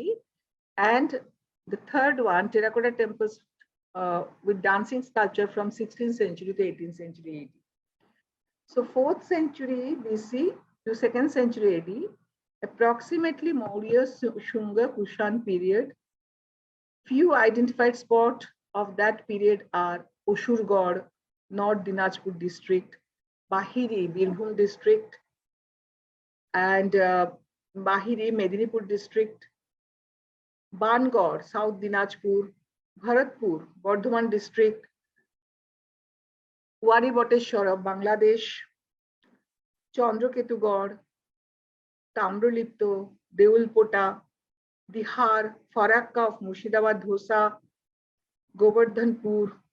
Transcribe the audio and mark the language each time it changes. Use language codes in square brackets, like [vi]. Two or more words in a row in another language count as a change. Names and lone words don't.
[en] And the third one, terracotta temples with dancing sculpture from 16th century to 18th century AD. So 4th century BC to 2nd century AD, approximately Maurya, Shunga, Kushan period. Few identified spots of that period are Oshurgad, North Dinajpur district, Bahiri, Birbhum district, and Bahiri, Medinipur district, Bangor, South Dinajpur, Bharatpur, Bardhaman district, Wari Boteshwar of Bangladesh, Chandraketugad, Tamralipto, Deulpota, Bihar, Farakka of Murshidabad Dhosa, Govardhanpur,